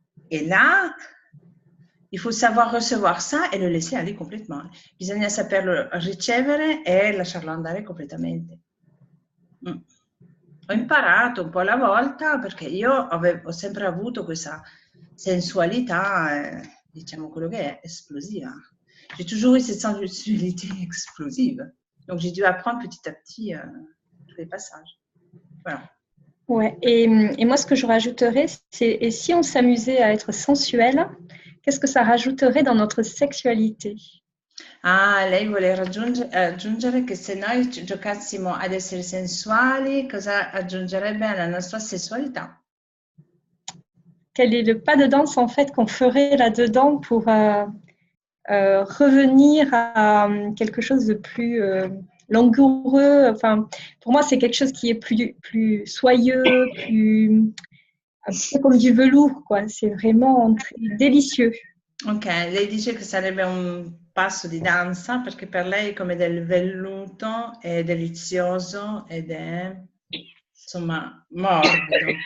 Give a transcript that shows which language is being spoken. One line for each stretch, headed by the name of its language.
French: Et là, il faut savoir recevoir ça
Italian: e lo
French: laisser aller complètement.
Italian: Bisogna saperlo ricevere e lasciarlo andare completamente. Ho imparato un po' alla volta perché io ho sempre avuto questa sensualità, diciamo quello che è, esplosiva.
French: J'ai toujours eu cette sensualité explosive. Donc j'ai dû apprendre petit à petit tous les passages. Voilà. Ouais. Et moi, ce que je rajouterais, c'est et si on s'amusait à être sensuel, qu'est-ce que ça rajouterait dans notre sexualité?
Italian: Ah, lei vuole aggiungere che se noi giocassimo ad essere sensuali, cosa aggiungerebbe alla nostra sessualità?
French: Quel est le pas de danse en fait qu'on ferait là-dedans pour revenir à quelque chose de plus langoureux. Enfin, pour moi, c'est quelque chose qui est plus soyeux, un peu comme du velours, quoi. C'est vraiment délicieux.
Italian: Ok, lei dice che sarebbe un passo di danza perché per lei è come del velluto, è delizioso ed è insomma morbido.